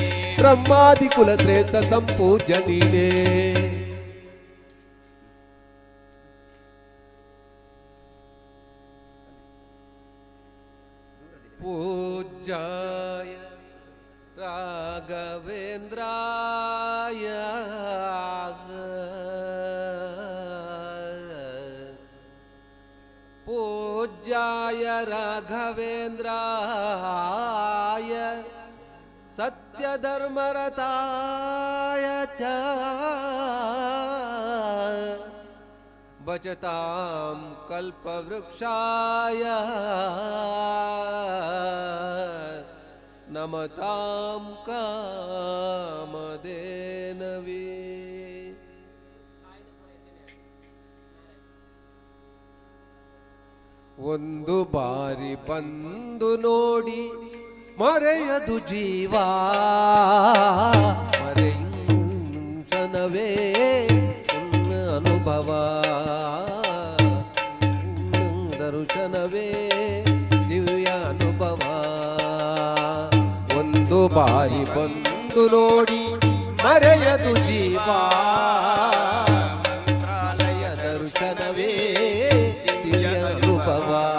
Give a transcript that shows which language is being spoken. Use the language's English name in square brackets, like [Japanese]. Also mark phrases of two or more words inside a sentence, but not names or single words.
[Kannada] ಬ್ರಹ್ಮಾದಿ ಕುಲಶ್ರೇಷ್ಠ ಸಂಪೂಜ್ಯ ನೀನೇ [Sanskrit] ಪೂಜ್ಯಾಯ ರಾಘವೇಂದ್ರಾಯ पूज्याय राघवेन्द्राय सत्यधर्मरताय च भजतां कल्पवृक्षाय नमतां कामधेनवे [Kannada] ಒಂದು ಬಾರಿ ಬಂದು ನೋಡಿ ಮರೆಯದು ಜೀವ ಮರೆಯುಂಚನವೇ ಅನುಭವ ದರ್ಶನವೇ ದಿವ್ಯ ಅನುಭವ ಒಂದು ಬಾರಿ ಬಂದು ನೋಡಿ ಮರೆಯದು ಜೀವ ಮಂತ್ರಾಲಯ ದರ್ಶನವೇ ದಿವ್ಯ ಅನುಭವ